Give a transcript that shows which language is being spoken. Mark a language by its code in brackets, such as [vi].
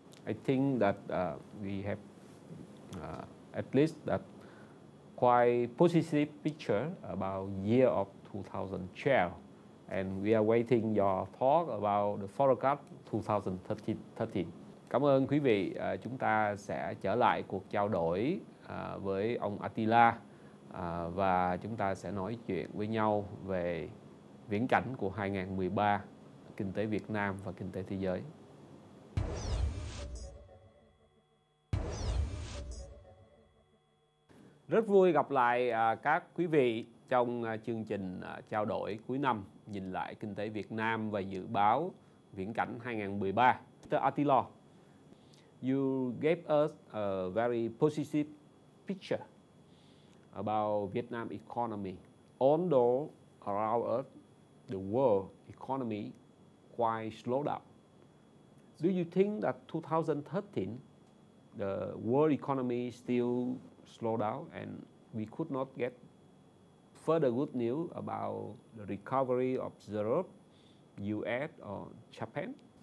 [en] I think that we have at least that quite positive picture about year of 2012, and we are waiting your talk about the forecast 2013. [vi] Cảm ơn quý vị. Chúng ta sẽ trở lại cuộc trao đổi với ông Attila và chúng ta sẽ nói chuyện với nhau về viễn cảnh của 2013, kinh tế Việt Nam và kinh tế thế giới. Rất vui gặp lại các quý vị trong chương trình trao đổi cuối năm nhìn lại kinh tế Việt Nam và dự báo viễn cảnh 2013. [en] Mr. Attila, you gave us a very positive picture about Vietnam economy. Although around us, the world economy quite slowed down. Do you think that 2013, the world economy still slowed down and we could not get further good news about the recovery of Europe, US or Japan?